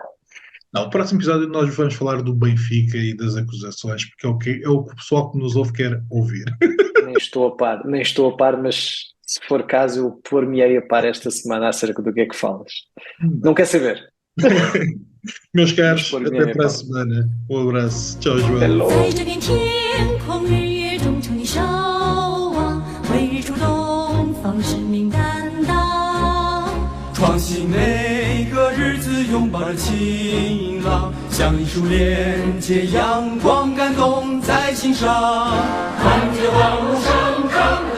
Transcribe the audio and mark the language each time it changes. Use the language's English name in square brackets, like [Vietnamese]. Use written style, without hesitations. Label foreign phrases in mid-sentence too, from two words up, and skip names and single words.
[Portuguese] Não, o próximo episódio nós vamos falar do Benfica e das acusações, porque é o que o pessoal que nos ouve quer ouvir. Nem estou a par, mas se for caso, eu pôr-me-ei a par esta semana acerca do que é que falas. Não quer saber? Meus caros, até para a semana. Um abraço. Tchau, João. [English] Hello. [Chinese] 在这片天空，日月中求你守望，为日出东方，使命担当。创新每个日子，拥抱着晴朗，像一束连接阳光，感动在心上。看着万物生长。